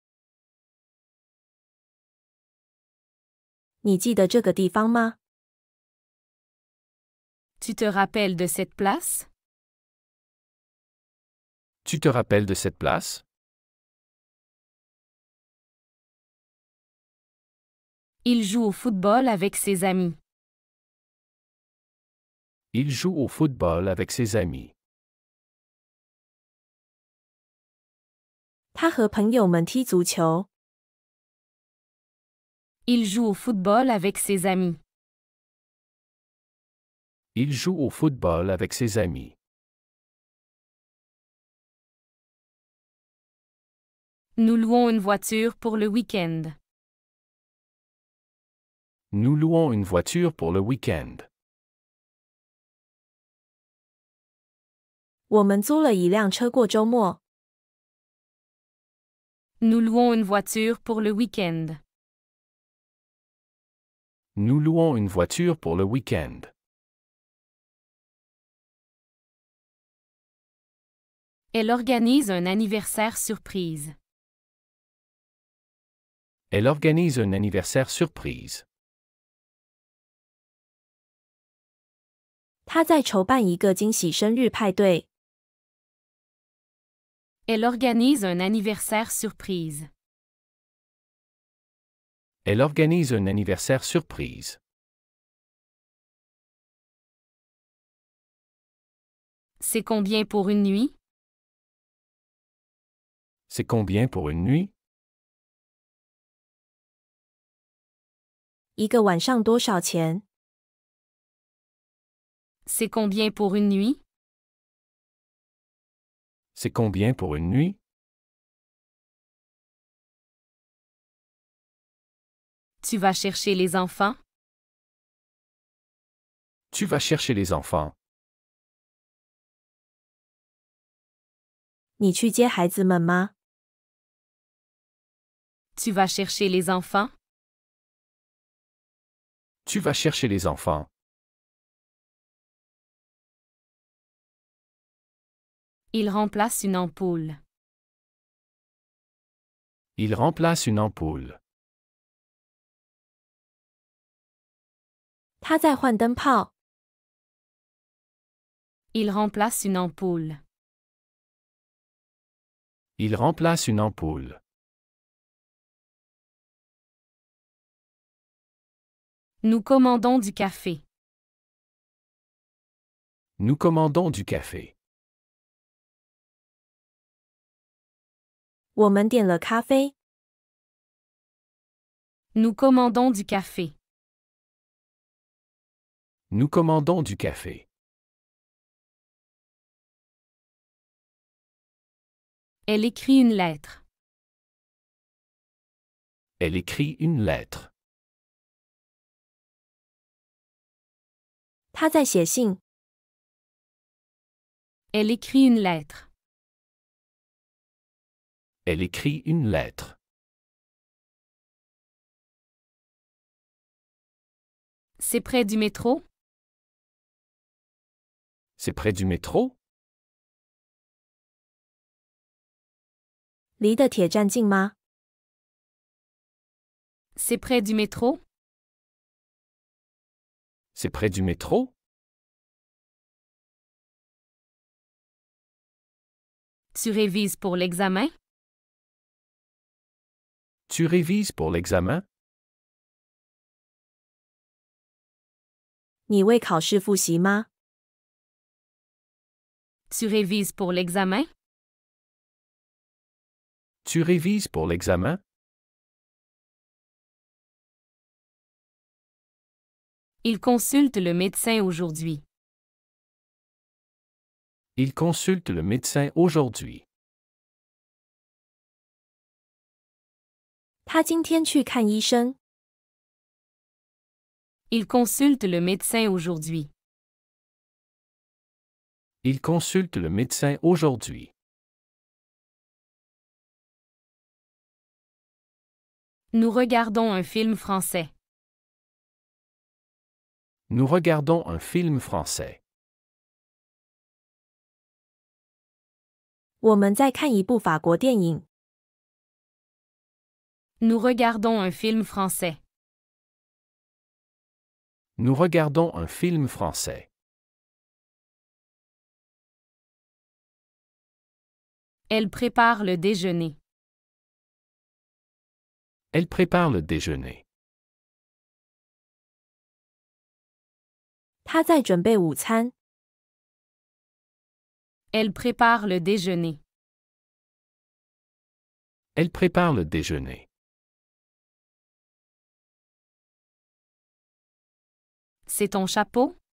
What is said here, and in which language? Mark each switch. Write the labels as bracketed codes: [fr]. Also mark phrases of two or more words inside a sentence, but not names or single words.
[zh] 你记得这个地方吗？ [fr] Tu te rappelles de cette place? Tu te rappelles de cette place? Il joue au football avec ses amis. Il joue au football avec ses amis. [zh] 他和朋友们踢足球。 [fr] Il joue au football avec ses amis. Il joue au football avec ses amis. Nous louons une voiture pour le week-end. Nous louons une voiture pour le week-end. [zh] 我们租了一辆车过周末。 [fr] Nous louons une voiture pour le week-end. Nous louons une voiture pour le week-end. Elle organise un anniversaire surprise. Elle organise un anniversaire surprise. [zh] 他在筹办一个惊喜生日派对。 [fr] Elle organise un anniversaire surprise. Elle organise un anniversaire surprise. C'est combien pour une nuit? C'est combien pour une nuit? [zh] 一个晚上多少钱？ [fr] C'est combien pour une nuit? C'est combien pour une nuit? Tu vas chercher les enfants? Tu vas chercher les enfants. [zh] 你去接孩子们吗？ [fr] Tu vas chercher les enfants? Tu vas chercher les enfants. Il remplace une ampoule. Il remplace une ampoule. [zh] 他在换灯泡。 [fr] Il remplace une ampoule. Il remplace une ampoule. Nous commandons du café. Nous commandons du café. [zh] 我们点了咖啡。 [fr] Nous commandons du café. Nous commandons du café. Elle écrit une lettre. Elle écrit une lettre. [zh] 他在写信。 [fr] Elle écrit une lettre. Elle écrit une lettre. C'est près du métro? C'est près du métro? [zh] 离的铁站近吗？ [fr] C'est près du métro? C'est près du métro? Tu révises pour l'examen? Tu révises pour l'examen? [zh] 你为考试复习吗？ [fr] Tu révises pour l'examen? Tu révises pour l'examen? Il consulte le médecin aujourd'hui. Il consulte le médecin aujourd'hui. [zh] 他今天去看医生。 [fr] Il consulte le médecin aujourd'hui. Il consulte le médecin aujourd'hui. Nous regardons un film français. Nous regardons un film français. [zh] 我们在看一部法国电影。 [fr] Nous regardons un film français. Nous regardons un film français. Elle prépare le déjeuner. Elle prépare le déjeuner. [zh] 他在准备午餐。 [fr] Elle prépare le déjeuner. Elle prépare le déjeuner. C'est ton chapeau?